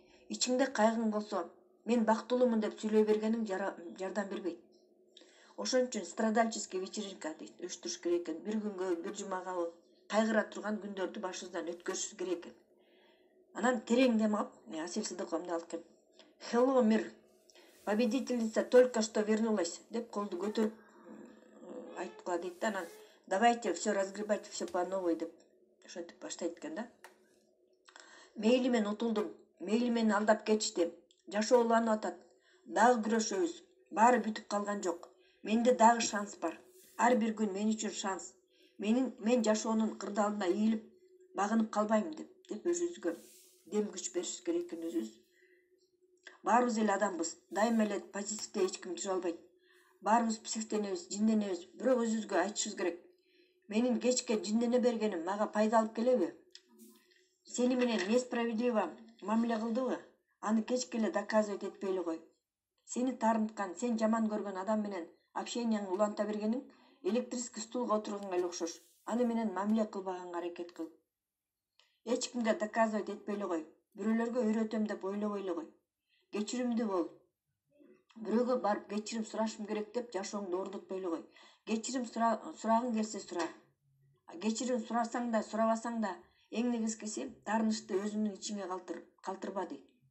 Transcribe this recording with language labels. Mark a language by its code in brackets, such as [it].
[ky] Ичиңде кайгың болсо, мен бактылуумун деп сүйлөй бергениң жардам бербейт. Ошон үчүн страдальческий вечеринка уюштуруш керек экен. Бир күнгө, бир жумага кайгыра турган күндөрдү башыбыздан өткөрүшүбүз керек экен. Анан терең дем алып, Асель Сыдыкова мындай алып келген. Hello, мир. [ru] Победительница только что вернулась [ky] деп колду көтөрүп айткыла дейт да. Анан [ru] давайте все разгребать, все по новой [ky] деп ошентип баштайт экен да. Мейли мен утулдум, мейли мени алдап кетишти. Жашоо уланып атат. Дагы күрөшөбүз. Баары бүтүп калган жок. Менде дагы шанс бар. Ар бир күн мен үчүн шанс. Мен жашоонун кырдаалына ийилип, багынып калбайм деп өзүбүзгө дем күч беришибиз керек экен өзүбүз. Баарыбыз эле адамбыз. Дайыма эле позитивде эч ким жүрө албайт. Баарыбыз психтенебиз, жинденебиз. Бирок өзүбүзгө айтышыбыз керек. Менин кечке жиндене бергеним мага пайда алып келеби? Сени менен несправедливо мамиле кылдыбы? Аны кечке эле доказывать этпей эле кой. Сени таарынткан, сен жаман көргөн адам менен общенияңды уланта бергениң электрический стулга отурганга эле окшош. Аны менен мамиле кылбаганга аракет кыл. Эч кимге доказывать этпей эле кой. Бирөөлөргө үйрөтөм деп ойлобой эле кой. Кечиримдүү бол. Бирөөгө барып кечирим сурашым керек деп жашооңду ордотпой эле кой. Кечирим сурагың келсе сура. Кечирим сурасаң да, сурабасаң да, эң негизгиси таарынычты өзүңдүн ичиңе калтырба дейт.